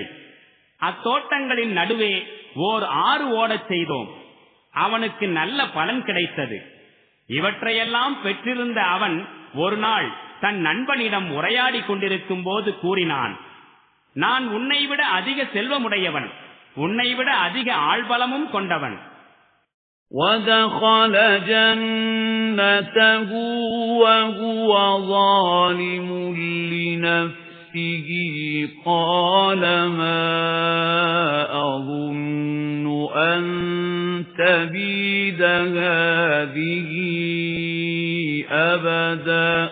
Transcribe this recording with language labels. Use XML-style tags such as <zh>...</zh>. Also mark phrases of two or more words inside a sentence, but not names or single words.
<ta>அத்தோட்டங்களின் நடுவே ஓர் ஆறு ஓடச் செய்தோம். அவனுக்கு நல்ல பலன் கிடைத்தது. இவற்றையெல்லாம் பெற்றிருந்த அவன் ஒரு நாள் தன் நண்பனிடம் உரையாடி கொண்டிருக்கும் போது கூறினான், நான் உன்னைவிட அதிக செல்வமுடையவன், உன்னைவிட அதிக ஆள்பலமும் கொண்டவன்.</ta> <ar>وَدَخَلَ جَنَّتَهُ وَهُوَ ظَالِمٌ لِنَفْسِهِ قَالَ مَا أَظُنُّ أَن تَبِيدَ هَذِهِ أَبَدًا</ar>